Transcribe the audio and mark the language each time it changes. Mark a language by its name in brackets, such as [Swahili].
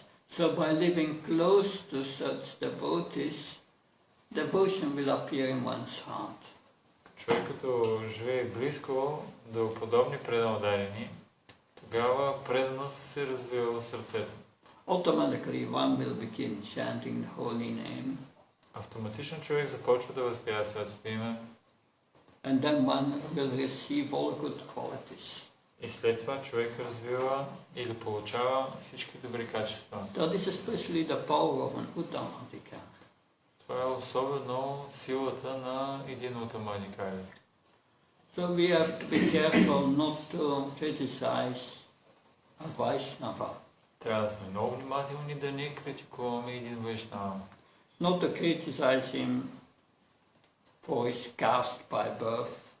[English] So by living close to such devotees, devotion will appear in one's heart. [Bulgarian] Човек като живее близко до подобни преданодарени, тогава преданост се развива в сърцето. [English] Automatically one will begin chanting the holy name. [Bulgarian] Автоматично човек започва да възпява святото име. [English] And then one will receive all good qualities. [Bulgarian] И след това човек развива или получава всички добри качества. [English] That is especially the power of an Uttamadika. [Bulgarian] Това е особено силата на един Уттамадикари. [English] So we have to be careful not to criticize a Vaishnava. [Bulgarian] Трябва да сме много внимателни да не критикуваме един вайшнава. [English] Not to criticize him for his caste by birth.